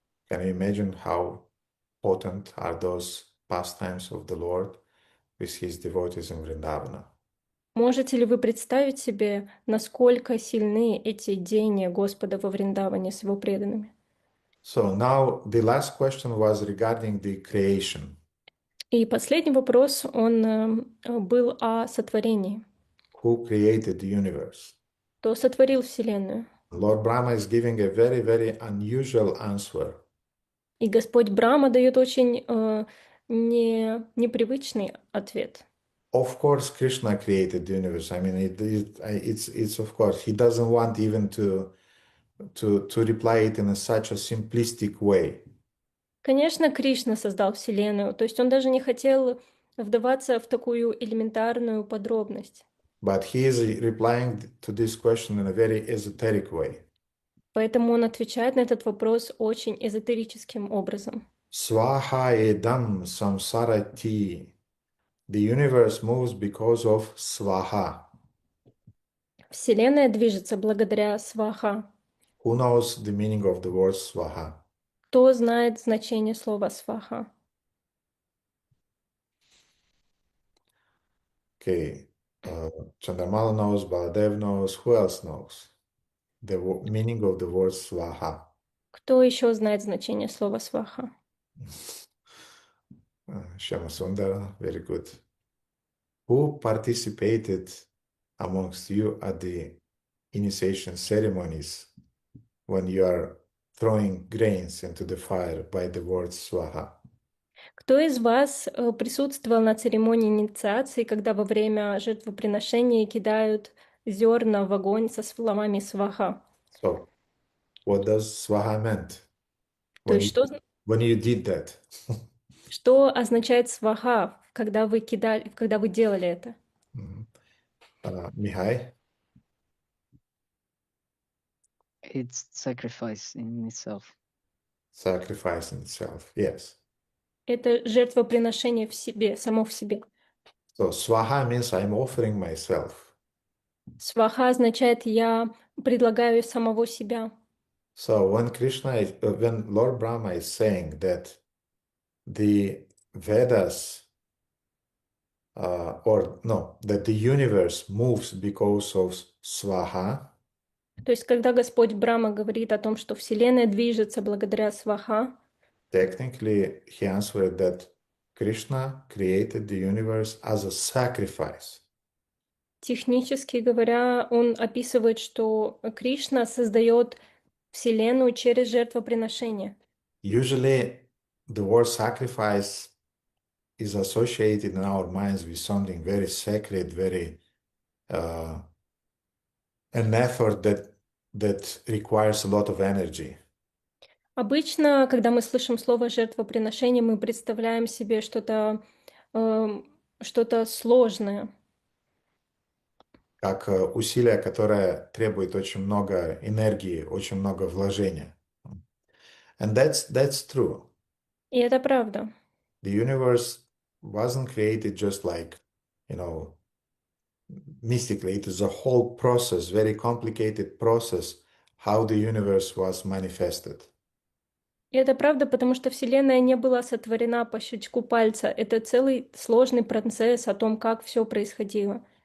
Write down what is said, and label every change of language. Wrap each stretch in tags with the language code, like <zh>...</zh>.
<en>Can you imagine how potent are those pastimes of the Lord with his devotees in Vrindavana?</en> <ru>Можете ли вы представить себе, насколько сильны эти деяния Господа во Вриндаване с его преданными?</ru> <en>So now the last question was regarding the creation.</en> <ru>И последний вопрос, он был о сотворении.</ru> <en>Who created the universe?</en> <ru>Кто сотворил Вселенную?</ru> <en>Lord Brahma is giving a very, very unusual answer.</en> <ru>И Господь Брахма дает очень непривычный ответ.</ru> <en>Of course, Krishna created the universe. I mean, it's of course, he doesn't want even to reply it in such a simplistic way.</en> <ru>Конечно, Кришна создал Вселенную, то есть он даже не хотел вдаваться в такую элементарную подробность.</ru> <en>But he is replying to this question in a very esoteric way.</en> <ru>Поэтому он отвечает на этот вопрос очень эзотерическим образом.</ru> <sa>Swaha edam samsarati.</sa> <en>The universe moves because of swaha.</en> <ru>Вселенная движется благодаря сваха.</ru> <en>Who knows the meaning of the word swaha?</en> <ru>Кто знает значение слова сваха?</ru> <en>Okay. Chandramala knows, Baladev knows. Who else knows the meaning of the word swaha?</en> <ru>Кто еще знает значение слова сваха?</ru> <en>Shyamasundara, very good. Who participated amongst you at the initiation ceremonies when you are throwing grains into the fire by the word swaha?</en> <ru>Кто из вас присутствовал на церемонии инициации, когда во время жертвоприношения кидают зерна в огонь со словами сваха?</ru> <en>So, what does swaha meant</en> <ru>То есть</ru> <en>when you did that?</en> <ru>что означает сваха, когда вы делали это?</ru> <en>Mihai? It's sacrifice in itself. Sacrifice in itself, yes.</en> <ru>Это жертвоприношение в себе, само в себе.</ru> <en>So swaha means I'm offering myself.</en> <ru>Сваха означает я предлагаю самого себя.</ru> <en>So when when Lord Brahma is saying that the Vedas, that the universe moves because of swaha,</en> <ru>То есть, когда Господь Брахма говорит о том, что Вселенная движется благодаря сваха,</ru> <en>Technically, he answered that Krishna created the universe as a sacrifice.</en> <ru>Технически говоря, он описывает, что Кришна создает Вселенную через жертвоприношение.</ru> <en>Usually, the word sacrifice is associated in our minds with something very sacred, very an effort that requires a lot of energy.</en> <ru>Обычно, когда мы слышим слово жертвоприношение, мы представляем себе что-то сложное. Как усилие, которое требует очень много энергии, очень много вложения.</ru> <en>And that's true.</en> <ru>И это правда.</ru> <en>The universe wasn't created just like, you know, mystically. It is a whole process, very complicated process, how the universe was manifested.</en> <ru>И это правда, потому что Вселенная не была сотворена по щелчку пальца. Это целый сложный процесс о том, как все происходило.</ru>